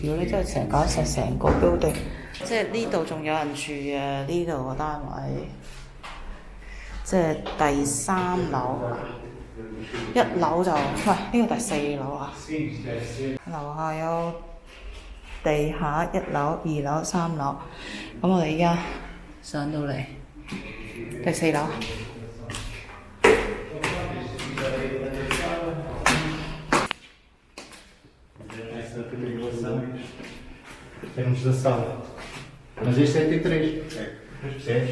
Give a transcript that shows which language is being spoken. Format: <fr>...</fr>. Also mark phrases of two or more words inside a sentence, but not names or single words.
<yue>如果你真係搞實成個 building，即係呢度仲有人住嘅，呢度個單位，即係第3樓，1樓就喂呢個第4樓啊，樓下有地下1樓、2樓、3樓，咁我哋而家上到嚟第4樓。</yue> <pt>Temos da sala. Mas este é T3. Percebes?</pt>